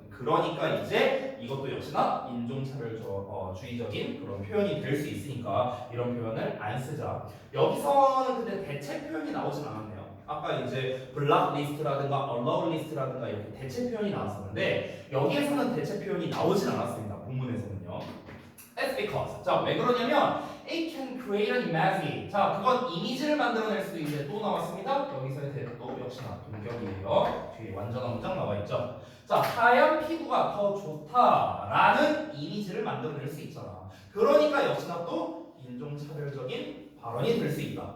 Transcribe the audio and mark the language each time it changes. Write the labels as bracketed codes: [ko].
[ko] 그러니까 이제 이것도 역시나 인종차별주의적인 그런 표현이 될 수 있으니까 이런 표현을 안 쓰자. 여기서는 근데 대체 표현이 나오진 않았네요. 아까 이제 블락리스트라든가 얼라울리스트라든가 이렇게 대체 표현이 나왔었는데 여기에서는 대체 표현이 나오진 않았습니다. 본문에서는요. [en] That's because. 자, 왜 그러냐면 it can create an image. [ko] 자, 그건 이미지를 만들어낼 수도 있는데 또 나왔습니다. 여기서의 대도 역시나 동격이에요. 뒤에 완전한 문장 나와 있죠. 자, 하얀 피부가 더 좋다라는 이미지를 만들어낼 수 있잖아. 그러니까 역시나 또 인종차별적인 발언이 될 수 있다.